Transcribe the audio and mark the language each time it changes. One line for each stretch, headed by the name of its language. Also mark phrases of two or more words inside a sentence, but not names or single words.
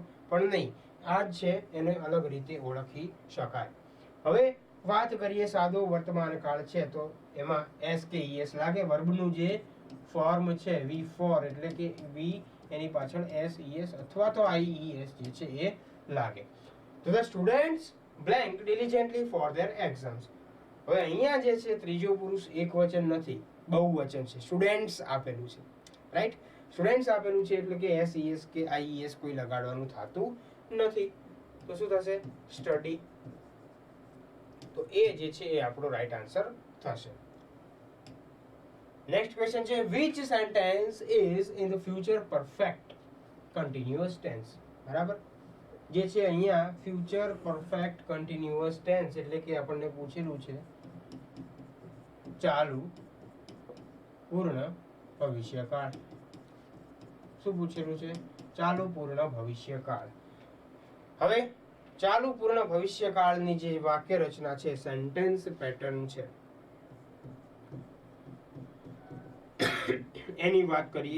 Gujarati: પણ નહીં, આ જ છે, એને અલગ રીતે ઓળખી શકાય. હવે વાત કરીએ સાદો વર્તમાન કાળ છે તો એમાં SKES લાગે. વર્બનું જે ફોર્મ છે V4 એટલે કે V એની પાછળ SES અથવા તો IES જે છે એ લાગે.
English: તો the students blank diligently for their exams.
Gujarati: હવે અહીંયા જે છે ત્રીજો પુરુષ એકવચન નથી, બહુવચન છે. સ્ટુડન્ટ્સ આપેલું છે, રાઈટ? સ્ટુડન્ટ્સ આપેલું છે એટલે કે SES કે IES કોઈ લગાડવાનું થતું નથી. તો શું થશે? સ્ટડી. તો એ જે છે એ આપણો
English: right answer
Gujarati: થશે.
English: next question છે which sentence is in the future perfect continuous tense.
Gujarati: બરાબર, જે છે અહીંયા
English: future perfect continuous tense
Gujarati: એટલે કે આપણને પૂછેલું છે ચાલુ પૂર્ણ ભવિષ્યકાળ. શું પૂછેલું છે? ચાલુ પૂર્ણ ભવિષ્યકાળ. હવે ચાલુ પૂર્ણ ભવિષ્યકાળની જે વાક્ય રચના છે,
English: sentence pattern
Gujarati: છે, એની વાત કરીએ.